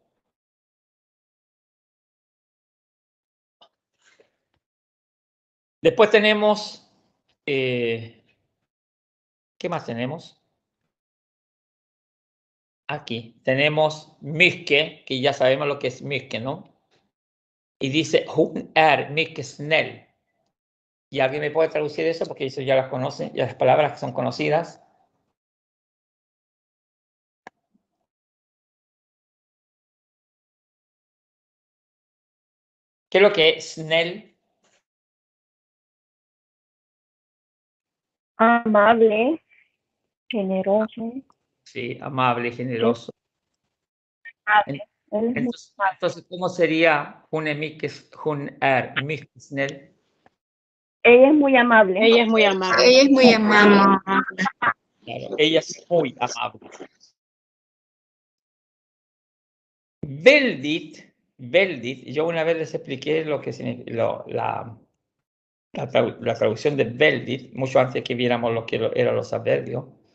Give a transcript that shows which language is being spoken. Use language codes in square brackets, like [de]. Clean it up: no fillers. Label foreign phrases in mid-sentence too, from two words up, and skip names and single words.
[es] Después tenemos, ¿qué más tenemos? Aquí tenemos mycket, que ya sabemos lo que es mycket, ¿no? Y dice, [sv] hon är mycket snäll. [es] ¿Y alguien me puede traducir eso? Porque eso ya las conoce, ya las palabras que son conocidas. ¿Qué es lo que es snäll? Amable, generoso. Sí, amable, generoso. Amable. Él es muy amable. Entonces, ¿cómo sería [sv] hon är mycket snäll? [es] Ella es muy amable. Ella es muy amable. Ella es muy amable. Claro, ella es muy amable. Väldigt, yo una vez les expliqué lo que significa la traducción de väldigt, mucho antes que viéramos lo que eran los adverbios.